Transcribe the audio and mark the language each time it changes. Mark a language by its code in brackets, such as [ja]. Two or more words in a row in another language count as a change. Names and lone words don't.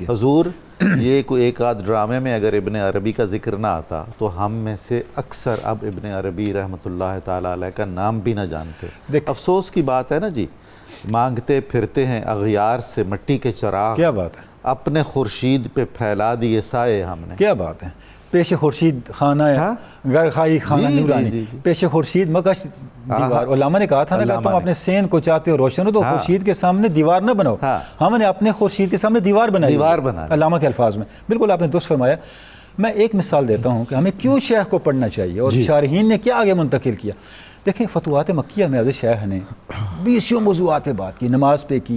[ur] حضور، یہ کوئی ایک آدھ ڈرامے میں اگر ابن عربی کا ذکر نہ آتا تو ہم میں سے اکثر اب ابن عربی رحمۃ اللہ تعالیٰ علیہ کا نام بھی نہ جانتے۔ افسوس کی بات ہے نا جی، مانگتے پھرتے ہیں اغیار سے مٹی کے چراغ، کیا بات ہے، اپنے خورشید پہ پھیلا دیے سائے ہم نے۔ کیا بات ہے، [fa] پیش خورشید خانہ گر خائی خانہ نورانی، پیش خورشید مکش دیوار۔ [ur] علامہ نے کہا تھا نا کہ تم اپنے سین کو چاہتے ہو روشن ہو تو خورشید کے سامنے دیوار نہ بناؤ، ہم نے اپنے خورشید کے سامنے دیوار بنائی، علامہ کے الفاظ میں۔ بالکل آپ نے درست فرمایا۔ میں ایک مثال دیتا ہوں کہ ہمیں کیوں شیخ کو پڑھنا چاہیے اور شارحین نے کیا آگے منتقل کیا۔ دیکھیں، فتوحات مکیہ میں حضرت شیخ نے 20 موضوعات پہ بات کی، نماز پہ کی۔